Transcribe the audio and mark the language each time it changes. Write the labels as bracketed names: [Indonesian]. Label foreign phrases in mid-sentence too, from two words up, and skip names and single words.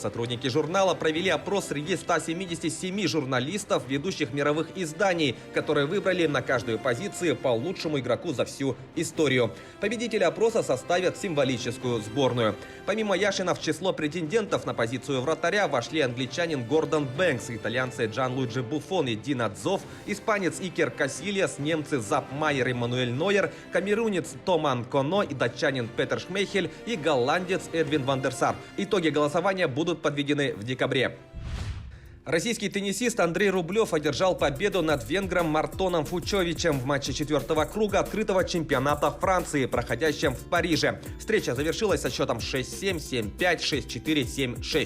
[Russian] Сотрудники журнала провели опрос среди 177 журналистов ведущих мировых изданий, которые выбрали на каждую позицию по лучшему игроку за всю историю. Победители опроса составят символическую сборную. Помимо Яшина в число претендентов на позицию вратаря вошли англичанин Гордон Бэнкс, итальянцы Джанлуиджи Буффон и Дин Цзов, испанец Икер Касильяс, немцы Зап Майер и Мануэль Нойер, камерунец Томан Коно и датчанин Петер Шмейхель и голландец Эдвин ван дер Сар. Итоги голосования будут подведены в декабре. Российский теннисист Андрей Рублев одержал победу над венгром Мартоном Фучовичем в матче 4-го круга открытого чемпионата Франции, проходящем в Париже. Встреча завершилась со счетом 6-7, 7-5, 6-4, 7-6.